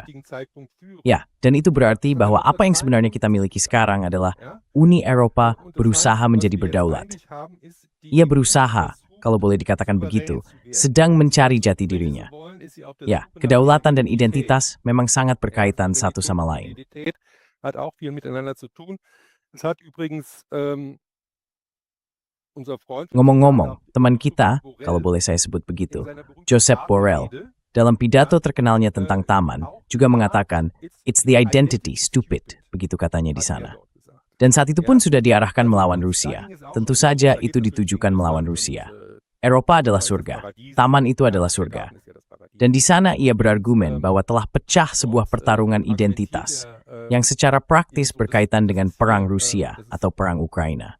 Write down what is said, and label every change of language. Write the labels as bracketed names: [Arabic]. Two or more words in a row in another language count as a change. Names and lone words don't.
[Indonesian] Ya, dan itu berarti bahwa apa yang sebenarnya kita miliki sekarang adalah Uni Eropa berusaha menjadi berdaulat. Ia berusaha, kalau boleh dikatakan begitu, sedang mencari jati dirinya. Ya, kedaulatan dan identitas memang sangat berkaitan satu sama lain. [German] Hat auch viel miteinander zu tun. Es hat übrigens unser Freund... [Indonesian] Ngomong-ngomong, teman kita, kalau boleh saya sebut begitu, Joseph Borrell, dalam pidato terkenalnya tentang taman, juga mengatakan, [English] "It's the identity, stupid," [Indonesian] begitu katanya di sana. Dan saat itu pun sudah diarahkan melawan Rusia. Tentu saja itu ditujukan melawan Rusia. Eropa adalah surga, taman itu adalah surga. Dan di sana ia berargumen bahwa telah pecah sebuah pertarungan identitas yang secara praktis berkaitan dengan perang Rusia atau perang Ukraina.